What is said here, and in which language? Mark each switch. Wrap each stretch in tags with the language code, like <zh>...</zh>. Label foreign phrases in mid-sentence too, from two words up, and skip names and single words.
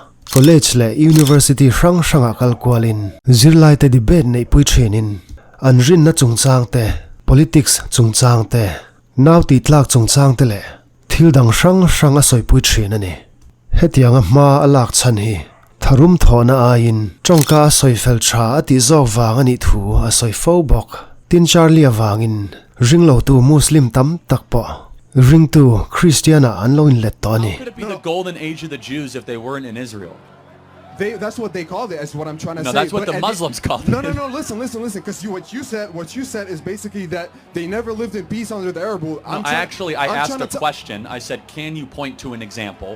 <lus>College le university hrang hranga kalkwalin zirlai te debate nei pui thinin an rin na chungchang te politics chungchang te nauti tlak chungchang te le thildang hrang hranga soi pui thin ani. Hetianga ma alak chan hi tharum thona ain chongka soi fel tha ati zok wang ani thu a soi fo bok tin Charlie awangin ringlo tu Muslim tam takpo ring tu Christiana anlo in let toni.</lus> <en>How could it be the golden age of the Jews if they weren't in Israel? That's what they called it. That's what I'm trying to say. No, that's what the Muslims called it. No. Listen. Because what you said is basically that they never lived in peace under the Arab rule. I asked a question. I said, can you point to an example?</en>